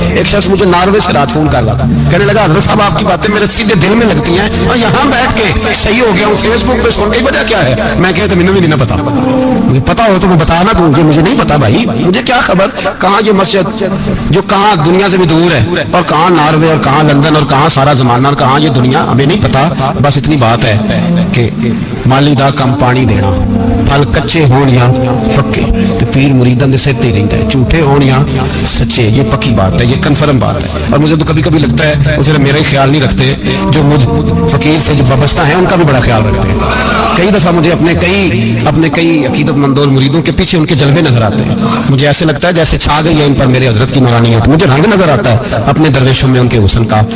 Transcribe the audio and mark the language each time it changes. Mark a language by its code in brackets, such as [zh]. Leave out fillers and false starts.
[ur] ایک شخص مجھے ناروے سے رات فون کر رہا تھا، کہنے لگا حضرت صاحب آپ کی باتیں میرے سیدھے دل میں لگتی ہیں، اور یہاں بیٹھ کے صحیح ہو گیا ہوں فیس بک پہ سن کے وجہ کیا ہے. میں کہتا مجھے بھی نہیں پتا، مجھے پتا ہو تو میں بتانا دوں کہ مجھے نہیں پتا بھائی، مجھے کیا خبر کہاں یہ مسجد جو کہاں دنیا سے بھی دور ہے، اور کہاں ناروے اور کہاں لندن اور کہاں سارا زمانہ اور کہاں یہ دنیا، ہمیں نہیں پتا. بس اتنی بات ہے کہ [pa] مالی دا کم پانی دینا، پھل کچے ہون یا پکے، تو پیر مریداں دے سر تے رہندا ہے، جھوٹے ہون یا سچے. [ur] یہ پکی بات ہے، یہ کنفرم بات ہے. اور مجھے تو کبھی کبھی لگتا ہے وہ صرف میرا ہی خیال نہیں رکھتے، جو مجھ فقیر سے جو وابستہ ہیں ان کا بھی بڑا خیال رکھتے ہیں. کئی دفعہ مجھے اپنے کئی عقیدت مند اور مریدوں کے پیچھے ان کے جلوے نظر آتے ہیں. مجھے ایسے لگتا ہے جیسے چھا گئی ہے ان پر میرے حضرت کی نورانیت. مجھے رنگ نظر آتا ہے اپنے درویشوں میں ان کے حسن کا.